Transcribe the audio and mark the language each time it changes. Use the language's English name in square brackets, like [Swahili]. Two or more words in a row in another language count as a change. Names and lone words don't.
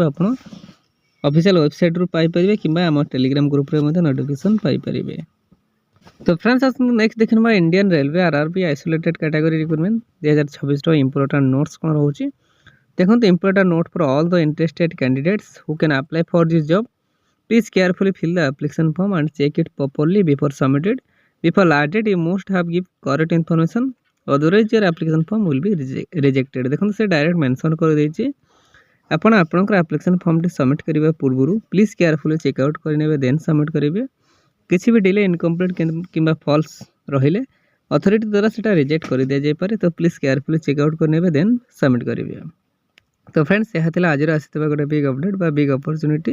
[Odia] ଆପଣ ଅଫିସିଆଲ ୱେବସାଇଟ୍ରୁ ପାଇପାରିବେ କିମ୍ବା ଆମ ଟେଲିଗ୍ରାମ ଗ୍ରୁପ୍ରେ ମଧ୍ୟ ନୋଟିଫିକେସନ୍ ପାଇପାରିବେ। ତ ଫ୍ରେଣ୍ଡସ୍ ଆସନ୍ତୁ ନେକ୍ସଟ ଦେଖି ନେବା ଇଣ୍ଡିଆନ୍ ରେଲୱେ ଆର୍ଆର୍ବି ଆଇସୋଲେଟେଡ୍ କ୍ୟାଟାଗୋରୀ ରିକ୍ରୁଟମେଣ୍ଟ 2026ର [English] important notes [Odia] କ'ଣ ରହୁଛି ଦେଖନ୍ତୁ। [English] Important note for all the interested candidates who can apply for this job, please carefully fill the application form and check it properly before submitted. Before last date, you must have give correct information, otherwise your application form will be rejected. [Odia] ଦେଖନ୍ତୁ ସେ ଡାଇରେକ୍ଟ ମେନସନ୍ କରିଦେଇଛି, ଆପଣ ଆପଣଙ୍କର ଆପ୍ଲିକେସନ୍ ଫର୍ମଟି ସବମିଟ୍ କରିବା ପୂର୍ବରୁ [English] please carefully check out [Odia] କରିନେବେ, [English] then submit [Odia] କରିବେ। କିଛି ବି ଡିଲେ ଇନକମ୍ପ୍ଲିଟ୍ କିମ୍ବା ଫଲ୍ସ ରହିଲେ ଅଥରିଟି ଦ୍ୱାରା ସେଇଟା ରିଜେକ୍ଟ କରିଦିଆଯାଇପାରେ। ତ [English] please carefully check out [Odia] କରିନେବେ, [English] then submit [Odia] କରିବେ। ତ ଫ୍ରେଣ୍ଡସ୍ ଏହା ଥିଲା ଆଜିର ଆସିଥିବା ଗୋଟେ [English] big update [Odia] ବା [English] big opportunity.